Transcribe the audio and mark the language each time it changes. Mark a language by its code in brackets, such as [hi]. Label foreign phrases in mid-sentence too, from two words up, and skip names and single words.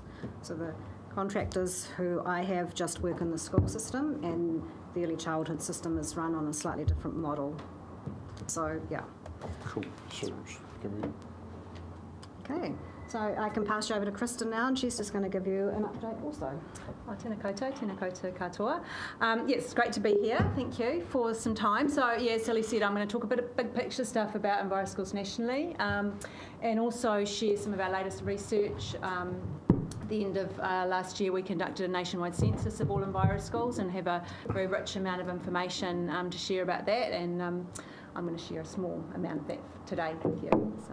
[en] So the contractors who I have just work in the school system, and the early childhood system is run on a slightly different model. So, yeah. Cool. So can we... Okay, so I can pass you over to Kristen now, and she's just going to give you an update also. [mi] Oh, tēnā koutou katoa. [en] Yes, it's great to be here. Thank you for some time. So, yeah, as Sally said, I'm going to talk a bit of big picture stuff about Enviroschools nationally, and also share some of our latest research. At the end of last year, we conducted a nationwide census of all Enviroschools and have a very rich amount of information to share about that, and I'm going to share a small amount of that today with you.